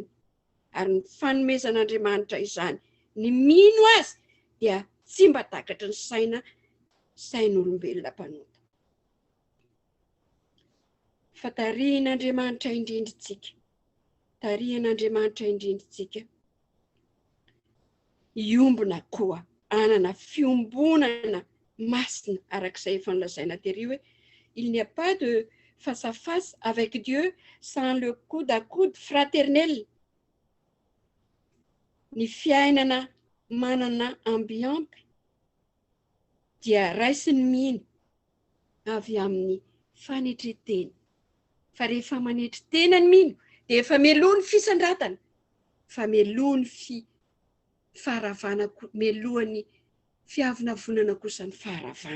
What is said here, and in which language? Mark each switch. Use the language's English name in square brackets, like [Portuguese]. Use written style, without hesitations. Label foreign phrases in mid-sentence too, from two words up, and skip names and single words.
[Malagasy] Ary ny fanomezan'Andriamanitra izany, ny mino azy dia tsy mba takatry ny sain'olombelona mpanota. fa tarihin'Andriamanitra indrindritsika. Tarihin'Andriamanitra indrindritsika. Iombona koa anana fiombonana masina arak'izay efa nolazaina tery hoe [French] il n'y a pas de face à face avec Dieu sans le coude à coude fraternel. [Malagasy] Ny fiainana manana ambiampy dia raisiny mihiny avy amin'ny fanetretena. Fa rehefa manetretena ny mino dia efa meloa ny fisandratana, fa meloa ny faharavana, meloa ny fiavinavonana kosa ny faharavana.